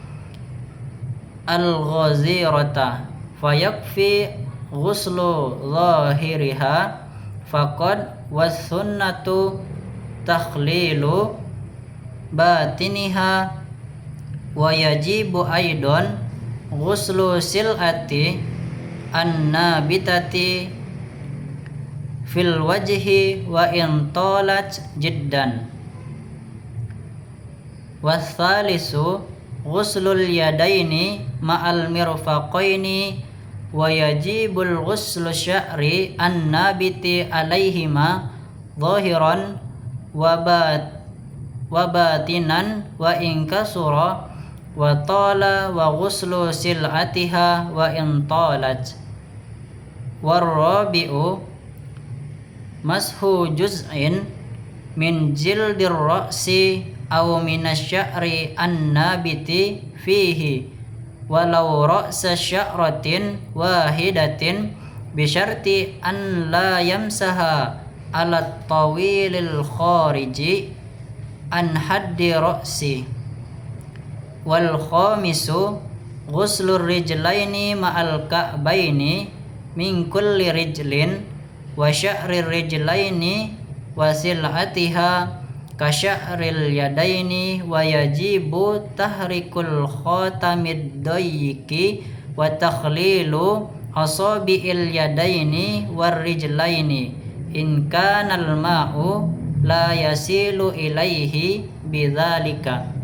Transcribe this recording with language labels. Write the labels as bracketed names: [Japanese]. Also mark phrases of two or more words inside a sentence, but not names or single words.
[Arabic] الغزيرة فيكفي غسل ظاهرها فقط والسنة تخليل باطنها ويجب أيضا غسل سلعة النابتة في الوجه وإن طالت جدا. والثالث غسل اليدين مع المرفقين ويجب غسل شعر النابت عليهما ظاهرا وباطنا وإن كثر وطال وغسل سلعتها وإن طالت. والرابع مسح جزء من جلد الرأس أو من الشعر النابت فيه ولو رأس شعرة واحدة بشرط أن لا يمسح على طويل الخارج عن حد الرأس. والخامس غسل الرجلين مع الكعبين من كل رجل وشعر الرجلين وسلعتها كشعر اليدين ويجب تحريك الخاتم الضيق وتخليل أصابع اليدين والرجلين إن كان الماء لا يصل إليه بذلك.